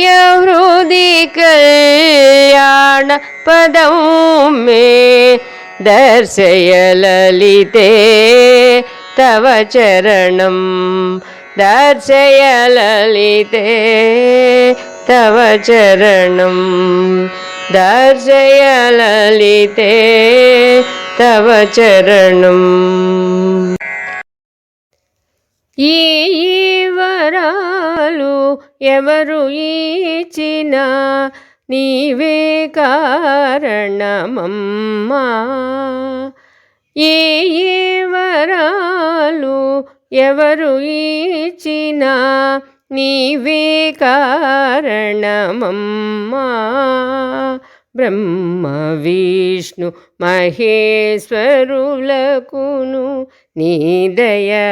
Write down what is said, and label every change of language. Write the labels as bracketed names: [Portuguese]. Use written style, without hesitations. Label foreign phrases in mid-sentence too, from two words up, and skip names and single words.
[Sanskrit] हृदि कल्याण पदं मे दर्शय ललिते तव चरणं दर्शय ललिते तव चरणं दर्शय ललिते तव चरणं [Telugu] ఈ వరాలు ఎవరు ఇచ్చినా నీవే కారణమమ్మా ఈ వరాలు ఎవరు ఇచ్చినా నీవే కారణమమ్మా బ్రహ్మ విష్ణు మహేశ్వరులకును నీ దయ